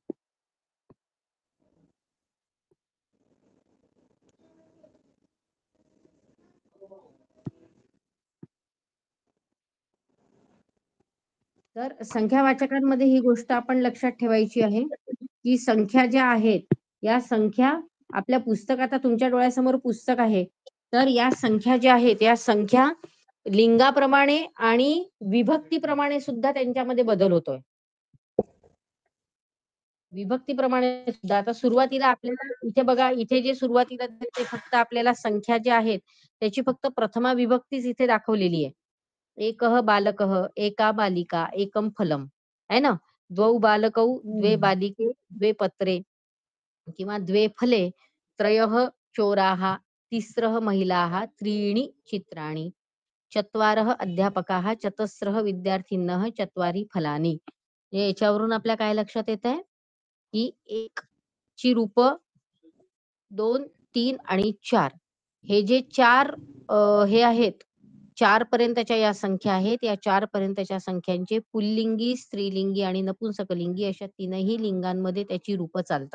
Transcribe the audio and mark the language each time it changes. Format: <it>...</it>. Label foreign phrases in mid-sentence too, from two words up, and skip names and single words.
<mr>तर संख्यावाचकांमध्ये ही गोष्ट आपण लक्षात ठेवायची आहे की संख्या ज्या आहेत या संख्या आपल्या पुस्तकात, आता तुमच्या डोळ्यासमोर पुस्तक आहे, तर या संख्या ज्या आहेत या संख्या लिंगाप्रमाणे आणि विभक्तीप्रमाणे सुद्धा त्यांच्यामध्ये बदल होतोय. विभक्तीप्रमाणे सुद्धा. आता सुरुवातीला आपल्याला इथे बघा, इथे जे सुरुवातीला ते फक्त आपल्याला संख्या ज्या आहेत त्याची फक्त प्रथमा विभक्तीच इथे दाखवलेली आहे.</mr> <sa>एकः बालकः, एका बालिका, एकम फलम.</sa> <hi>है ना?</hi> <sa>द्वौ बालकौ, द्वे बालिके, द्वे पत्रे किंवा द्वे फले, त्रयः चोराः, तिस्रः महिलाः, त्रीणि चित्राणि, चत्वारः अध्यापकाः, चतस्रः विद्यार्थिनः, चत्वारी फलानी.</sa> <mr>याच्यावरून आपल्या काय लक्षात येत आहे की 1 ची रूप, 2, 3 आणि 4 हे जे 4 हे आहेत, 4 पर्यंतच्या या संख्या आहेत, या 4 पर्यंतच्या संख्यांचे पुल्लिंगी, स्त्रीलिंगी आणि नपुंसकलिंगी अशा 3ही लिंगांमध्ये त्याची रूप चालतात.</mr>